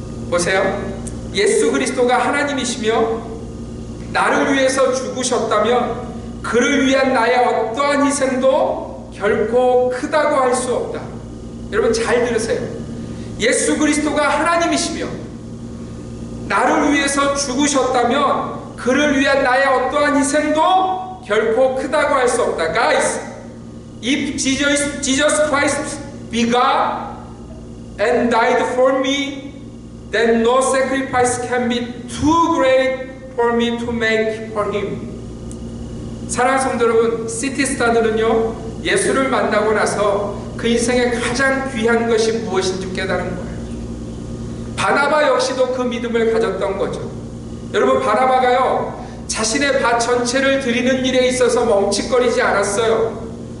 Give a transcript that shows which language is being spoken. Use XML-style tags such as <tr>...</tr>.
<ko>보세요. 예수 그리스도가 하나님이시며 나를 위해서 죽으셨다면 그를 위한 나의 어떠한 희생도 결코 크다고 할 수 없다. 여러분 잘 들으세요. 예수 그리스도가 하나님이시며 나를 위해서 죽으셨다면 그를 위한 나의 어떠한 희생도 결코 크다고 할 수 없다.</ko> <en>Guys, if Jesus Christ be God and died for me, then no sacrifice can be too great for me to make for him.</en> <ko>사랑하는 성도 여러분, 시티스타들은요 예수를 만나고 나서 그 인생에 가장 귀한 것이 무엇인지 깨달은 거예요. 바나바 역시도 그 믿음을 가졌던 거죠. 여러분 바나바가요 자신의 밭 전체를 드리는 일에 있어서 멈칫거리지 않았어요.</ko>